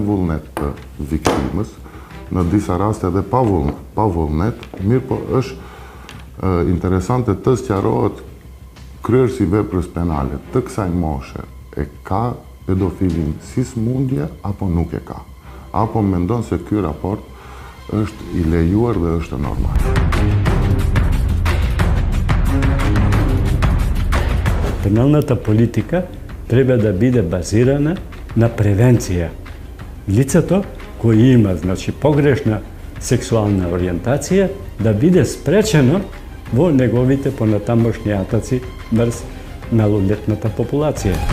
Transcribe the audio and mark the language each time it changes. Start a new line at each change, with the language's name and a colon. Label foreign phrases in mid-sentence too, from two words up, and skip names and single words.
Albanian: vullnet të viktimës, në disa raste edhe pa vullnet, mirë po është interesante të sqarohet kryerësi veprës penale të kësaj moshe e ka pedofilin si smundje apo nuk e ka, apo mendon se ky raport është i lejuar dhe është normal.
Macedonian: Пеналната политика треба да биде базирана на превенција. Лицето кој има, погрешна сексуална ориентација, да биде спречено во неговите понатамошни атаци врз малолетната популација.